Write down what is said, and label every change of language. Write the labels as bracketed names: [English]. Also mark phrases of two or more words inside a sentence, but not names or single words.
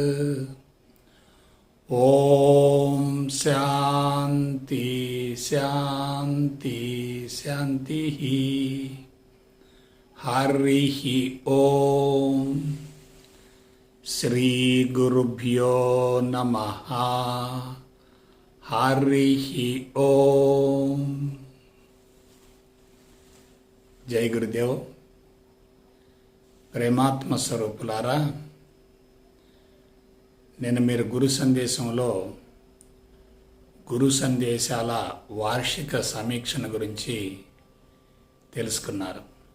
[Sanskrit] ॐ शान्ति शान्ति शान्तिः। हरिः ॐ। श्री गुरुभ्यो नमः। हरिः ॐ। [Hindi] जय गुरुदेव. [Telugu] ప్రేమాత్మ స్వరూపులారా, నేను మీరు గురు సందేశంలో గురు సందేశాల వార్షిక సమీక్షణ గురించి తెలుసుకున్నారు.